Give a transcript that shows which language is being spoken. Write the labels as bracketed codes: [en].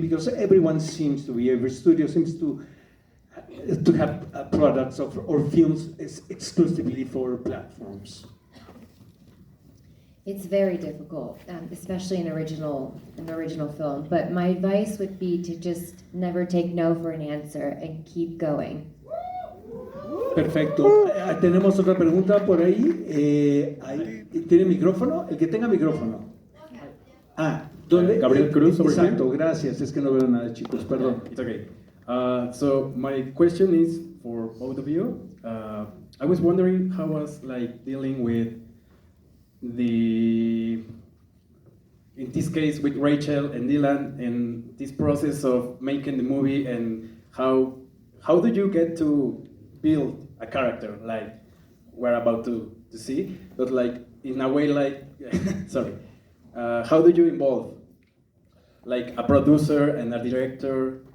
[en] Because every studio seems to have products or films exclusively for platforms. It's very difficult, especially in original film. But my advice would be to just never take no for an answer and keep going. [es] Perfecto. Tenemos otra pregunta por ahí. ¿Tiene micrófono? El que tenga micrófono. ¿Dónde? [en] Gabriel Cruz, over here. [es] Exacto, gracias. Es que no veo nada, chicos. Perdón. [en] It's okay. So my question is for both of you. I was wondering how was like dealing with in this case with Rachel and Dylan and this process of making the movie, and how do you get to build a character like we're about to see, but like in a way like sorry, how do you involve like a producer and a director?